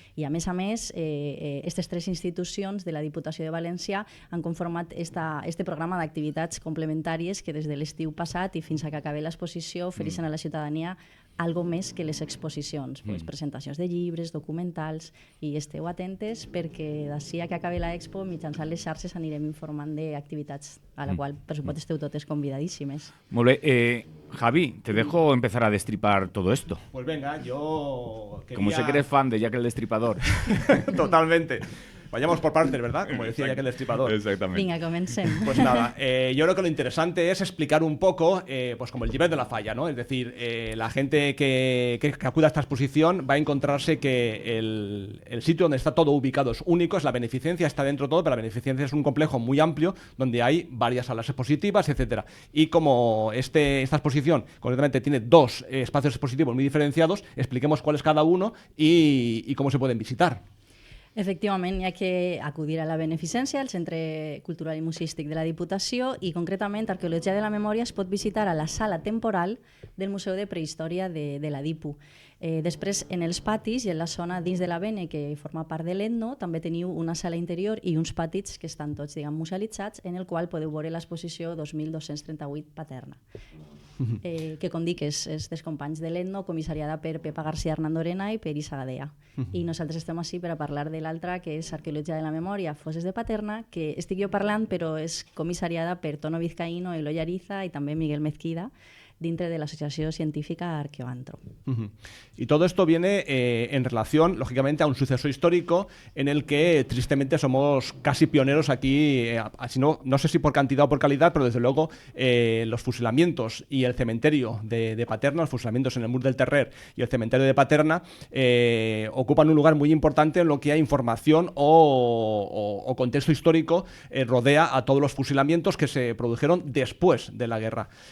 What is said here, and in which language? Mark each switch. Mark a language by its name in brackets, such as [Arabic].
[Catalan] I a més, aquestes tres institucions de la Diputació de València han conformat este programa d'activitats complementàries que des de l'estiu passat i fins a que acabi l'exposició ofereixen a la ciutadania algo més que les exposicions, presentacions de llibres, documentals, i esteu atentes perquè d'ací a que acabi l'expo, mitjançant les xarxes anirem informant d'activitats a la qual, per supost, esteu totes convidadíssimes. Molt bé. [Spanish] Javi, te dejo empezar a destripar todo esto. Pues venga, yo quería... Como sé que eres fan de Jack el Destripador. Totalmente. Vayamos por partes, ¿verdad? Como decía Jack el Destripador. Exactamente. [Catalan] Vinga, comencem. [Spanish] Pues nada, yo creo que lo interesante es explicar un poco, pues como el Llibret de la Falla, ¿no? Es decir, la gente que acuda a esta exposición va a encontrarse que el sitio donde está todo ubicado es único, es la Beneficencia, está dentro de todo, pero la Beneficencia es un complejo muy amplio donde hay varias salas expositivas, etcétera. Y como esta exposición concretamente tiene dos espacios expositivos muy diferenciados, expliquemos cuál es cada uno y cómo se pueden visitar. [Catalan] Efectivament, hi ha que acudir a la Beneficència, al Centre Cultural i Museístic de la Diputació, i concretament Arqueologia de la Memòria es pot visitar a la sala temporal del Museu de Prehistòria de la DIPU. Després, en els patis i en la zona dins de la Bene, que forma part de l'Etno, també teniu una sala interior i uns patis que estan tots, musealitzats, en el qual podeu veure l'exposició 2238 Paterna. que com dic és dels companys de l'Etno, comissariada per Pepa García Hernandorena i per Isa Gadea. I nosaltres estem així per a parlar de l'altra, que és Arqueologia de la Memòria, Fosses de Paterna, que estic jo parlant, però és comissariada per Tono Vizcaíno, Eloy Ariza i també Miguel Mezquida, [Spanish] dentro de la Asociación Científica Arqueoantro. Y todo esto viene en relación, lógicamente, a un suceso histórico en el que, tristemente, somos casi pioneros aquí, no sé si por cantidad o por calidad, pero desde luego los fusilamientos y el cementerio de Paterna, los fusilamientos en el Mur del Terrer y el cementerio de Paterna, ocupan un lugar muy importante en lo que hay información o contexto histórico rodea a todos los fusilamientos que se produjeron después de la guerra.